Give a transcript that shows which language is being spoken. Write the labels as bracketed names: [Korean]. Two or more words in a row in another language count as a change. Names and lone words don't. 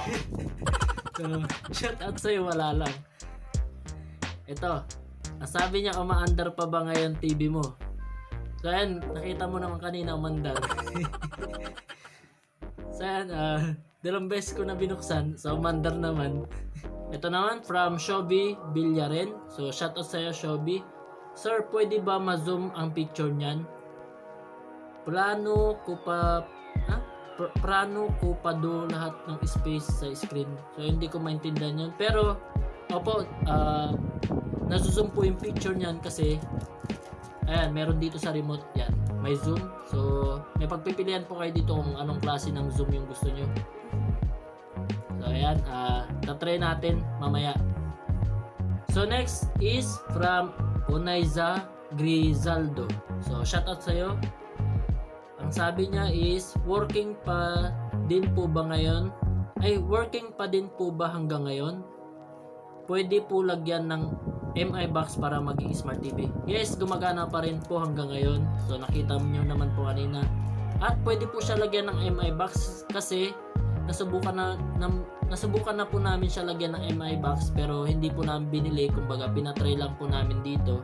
[Filipino] So [English] shout out [Filipino] sa'yo, wala lang. Ito, sabi niya, umaandar pa ba ngayon TV mo? So ayan, nakita mo naman kanina umandar. So ayan, dalawang beses ko na binuksan, so umandar naman. Ito naman from Shobi Villaren. So [English] shout out [Filipino] sa'yo, Shobi. Sir, pwede ba ma-zoom ang picture niyan? Plano ko pa do lahat ng space sa screen. So hindi ko maintindihan yun. Pero opo, nasuzoom po yung picture niyan kasi ayan, meron dito sa remote yan. May zoom. So may pagpipilian po kayo dito kung anong klase ng zoom yung gusto nyo. So ayan, tatry natin mamaya. [English] So next is from Unaiza Grizaldo. [Filipino] So [English] shout out [Filipino] sa'yo. Ang sabi niya is, working pa din po ba hanggang ngayon? Pwede po lagyan ng MI box para maging [English] smart TV. [Filipino] Yes, gumagana pa rin po hanggang ngayon. So nakita niyo naman po kanina. At pwede po siya lagyan ng MI box kasi nasubukan na po namin siya lagyan ng MI box, pero hindi po namin binili, kumbaga pinatry lang po namin dito.